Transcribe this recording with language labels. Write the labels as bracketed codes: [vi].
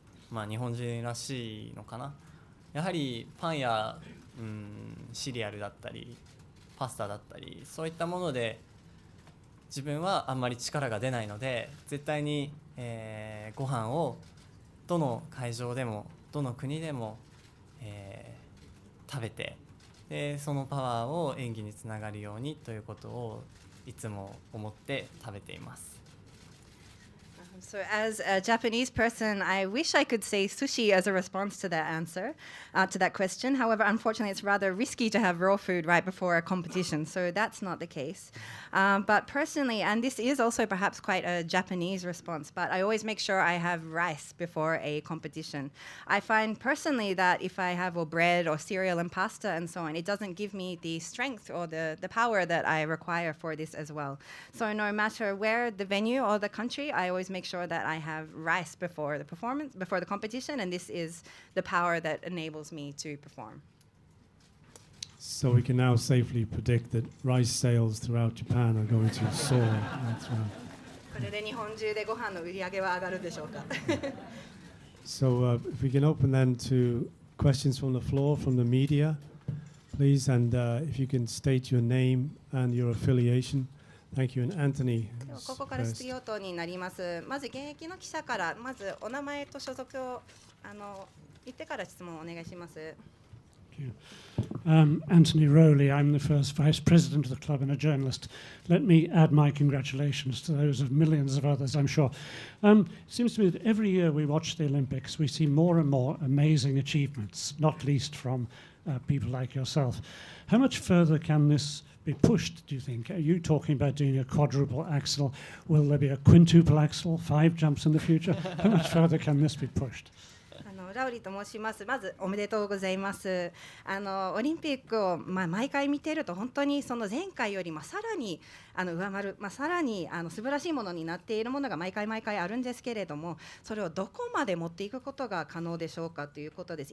[ja] まあ日本人らしいのかな。やはりパンや、シリアルだったりパスタだったりそういったもので自分はあんまり力が出ないので、絶対に、ご飯をどの会場でもどの国でも、食べて、でそのパワーを演技につながるようにということをいつも思って食べています。 [en] So as a Japanese person, I wish I could say sushi as a response to that answer, to that question. However, unfortunately, it's rather risky to have raw food right before a competition, so that's not the case. But personally, and this is also perhaps quite a Japanese response, but I always make sure I have rice before a competition. I find personally that if I have bread or cereal and pasta and so on, it doesn't give me the strength or the power that I require for this as well. So no matter where the venue or the country, I always make sure that I have rice before the performance, before the competition, and this is the power that enables me to perform. So we can now safely predict that rice sales throughout Japan are going to soar. That's right. [ja] これで日本中でご飯の売り上げは上がるでしょうか。 [en] So if we can open then to questions from the floor, from the media, please, and if you can state your name and your affiliation. Thank you. And Anthony. [ja] ここから質疑応答になります。まず現役の記者からまずお名前と所属を言ってから質問をお願いします。 [en] Anthony Rowley, I'm the first vice president of the club and a journalist. Let me add my congratulations to those of millions of others, I'm sure. It seems to me that every year we watch the Olympics, we see more and more amazing achievements, not least from people like yourself. How much further can this be pushed, do you think? Are you talking about doing a quadruple axel? Will there be a quintuple axel, 5 jumps in the future? How much further can this be pushed? [ja] ラウリと申します。まずおめでとうございます。オリンピックを、毎回見ていると本当にその前回よりさらに上回る、さらに素晴らしいものになっているものが毎回あるんですけれども、それをどこまで持っていくことが可能でしょうかということです。